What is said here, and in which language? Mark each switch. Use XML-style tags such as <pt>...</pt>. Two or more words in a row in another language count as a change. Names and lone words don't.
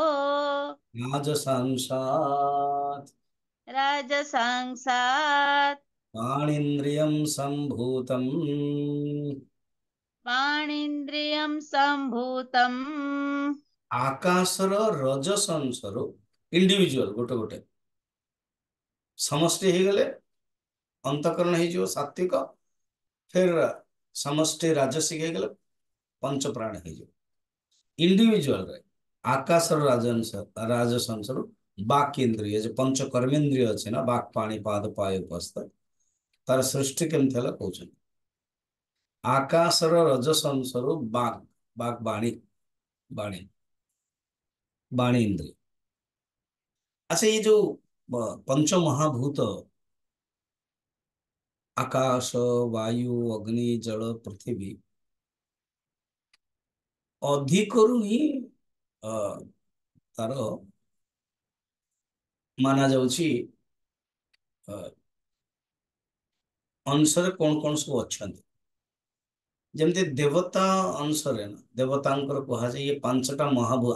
<sa>राजसंसात् राजसंसात् वाणीन्द्रियं सम्भूतम् वाणीन्द्रियं सम्भूतं</sa> <or>आकाशर रजसंसରୁ ଇଣ୍ଡିଭିଜୁଆଲ ଗୋଟେ ଗୋଟେ ସମଷ୍ଟି ହେଇଗଲେ ଅନ୍ତଃକରଣ ହେଇଯିବ ସାତ୍ଵିକ, ଫେର ସମଷ୍ଟି ରାଜସିକ ହେଇଗଲେ ପଞ୍ଚପ୍ରାଣ ହେଇଯିବ। ଇଣ୍ଡିଭିଜୁଆଲରେ ଆକାଶର ରାଜସଂସରୁ ବାକ୍ ଇନ୍ଦ୍ରିୟ, ଯେ ପଞ୍ଚ କର୍ମେନ୍ଦ୍ରିୟ ଅଛି ନା, ବାକ୍, ପାଣି, ପାଦ, ପାୟ, ଉପସ୍ଥ, ତାର ସୃଷ୍ଟି କେମିତି ହେଲା କହୁଛନ୍ତି। ଆକାଶର ରଜସଂସରୁ ବାକ୍, ବାକ୍ ବାଣୀ, ବାଣୀ ବାଣୀ ଇନ୍ଦ୍ରିୟ। ଆଚ୍ଛା,</or> <hi>ये जो पंच महाभूत आकाश, वायु, अग्नि, जल, पृथ्वी</hi> <or>ଅଧିକରୁ ହିଁ ତାର ମାନା ଯାଉଛି ଅଂଶରେ କଣ କଣ ସବୁ ଅଛନ୍ତି। ଯେମିତି ଦେବତା ଅଂଶରେ ନା, ଦେବତାଙ୍କର କୁହାଯାଏ ଇଏ ପାଞ୍ଚଟା ମହାଭୂତ।</or>